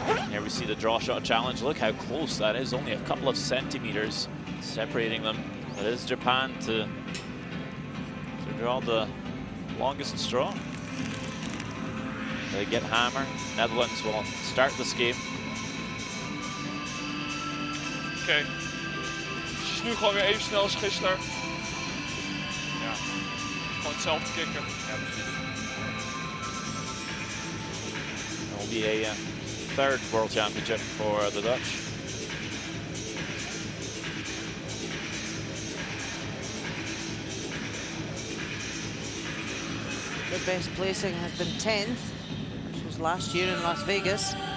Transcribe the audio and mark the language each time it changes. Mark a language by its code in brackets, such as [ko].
[en] Here we see the draw shot challenge. Look how close that is, only a couple of centimeters separating them. It is Japan to draw the longest straw. They get hammer. Netherlands will start this game. [nl] Oké. Het is nu gewoon weer even snel als gisteren. Ja. Gewoon hetzelfde kicken. Ja, precies. [en] It will be a third World Championship for the Dutch. Their best placing has been 10th, which was last year in Las Vegas.